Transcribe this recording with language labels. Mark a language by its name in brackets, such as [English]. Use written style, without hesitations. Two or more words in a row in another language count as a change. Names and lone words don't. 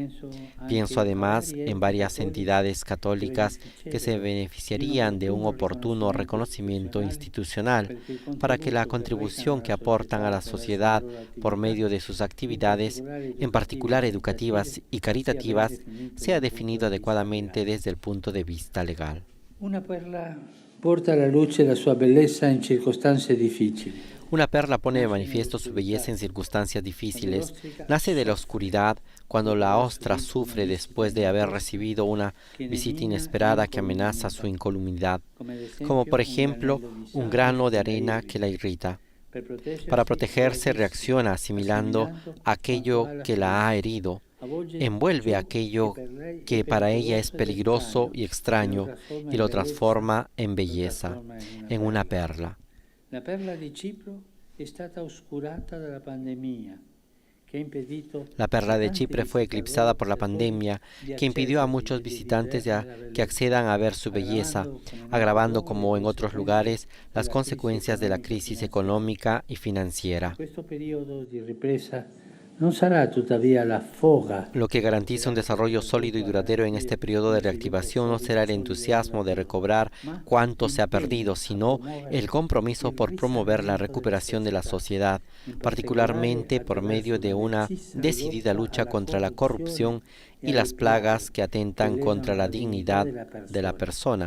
[Spanish] Pienso además en varias entidades católicas que se beneficiarían de un oportuno reconocimiento institucional para que la contribución que aportan a la sociedad por medio de sus actividades, en particular educativas y caritativas, sea definida adecuadamente desde el punto de vista legal. [Italian] Una perla porta alla luce la sua bellezza in circostanze difficili. [Spanish] Una perla pone de manifiesto su belleza en circunstancias difíciles. Nace de la oscuridad cuando la ostra sufre después de haber recibido una visita inesperada que amenaza su incolumidad, como por ejemplo un grano de arena que la irrita. Para protegerse reacciona asimilando aquello que la ha herido. Envuelve aquello que para ella es peligroso y extraño y lo transforma en belleza, en una perla. [Italian] La perla di Cipro è stata oscurata dalla pandemia, [Spanish] La perla de Chipre fue eclipsada por la pandemia, que impidió a muchos visitantes que accedan a ver su belleza, agravando, como en otros lugares, las consecuencias de la crisis económica y financiera. Lo que garantiza un desarrollo sólido y duradero en este periodo de reactivación no será el entusiasmo de recobrar cuanto se ha perdido, sino el compromiso por promover la recuperación de la sociedad, particularmente por medio de una decidida lucha contra la corrupción y las plagas que atentan contra la dignidad de la persona.